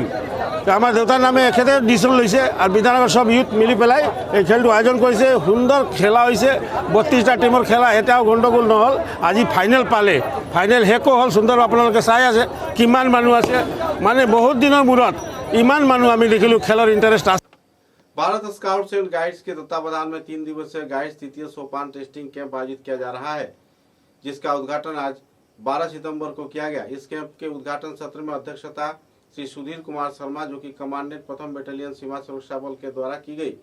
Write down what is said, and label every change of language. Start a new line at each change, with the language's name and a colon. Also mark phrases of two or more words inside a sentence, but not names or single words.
Assamese: আমাৰ দেউতাৰ নামে এখেতে ডিচিশ্যন লৈছে আৰু বিদ্যানগৰ সব ইউথ মিলি পেলাই এই খেলটো আয়োজন কৰিছে। সুন্দৰ খেলা হৈছে, 32টা টিমৰ খেলা, এটাও গণ্ডগোল নহ'ল। আজি ফাইনেল পালে, ফাইনেল শেষো হ'ল। সুন্দৰ আপোনালোকে চাই আছে কিমান মানুহ আছে, মানে বহুত দিনৰ মূৰত ইমান মানুহ আমি দেখিলোঁ, খেলৰ ইণ্টাৰেষ্ট আছে।
Hindi: भारत स्काउट्स एंड गाइड्स के तत्वावधान में 3 दिवसीय गाइड्स तृतीय सोपान
English: testing camp
Hindi: आयोजित किया जा रहा है, जिसका उद्घाटन आज 12 सितंबर को किया गया। इस कैंप के उद्घाटन सत्र में अध्यक्षता श्री सुधीर कुमार शर्मा, जो कि कमांडेंट प्रथम बटालियन सीमा सुरक्षा बल के द्वारा की गई।